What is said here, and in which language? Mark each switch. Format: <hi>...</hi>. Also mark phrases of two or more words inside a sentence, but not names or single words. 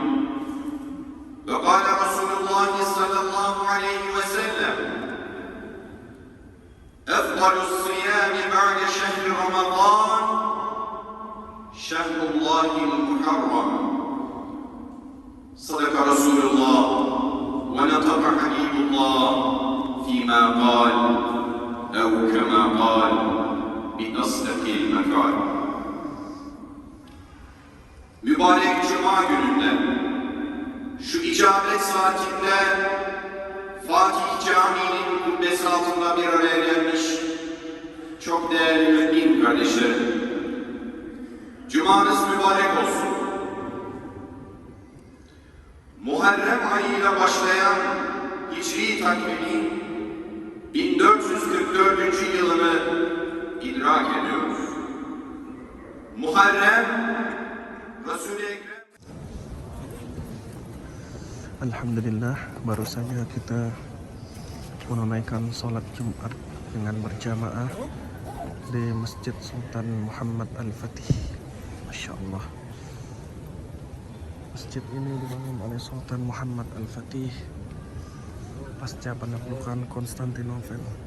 <ar>وقال رسول الله صلى الله عليه وسلم: أفضل الصيام بعد شهر رمضان شهر الله المحرم. صدق رسول الله ونطق حبيب الله فيما قال أو كما قال بأصدق المقال.</ar> <tr>Mübarek Cuma gününde şu icabet saatinde Fatih Camii'nin kubbesi altında bir araya gelmiş çok değerli mümin kardeşlerim, Cumanız mübarek olsun. Muharrem ayıyla başlayan Hicri takvimi 1444. yılını idrak ediyoruz. Muharrem, Resul-i Ekrem.</tr> <id>Alhamdulillah, baru saja kita menunaikan sholat Jumat dengan berjamaah di Masjid Sultan Muhammad Al-Fatih.</id> <ar>ما شاء الله.</ar> <id>Masjid ini dibangun oleh Sultan Muhammad Al-Fatih pasca penaklukan Konstantinopel.</id>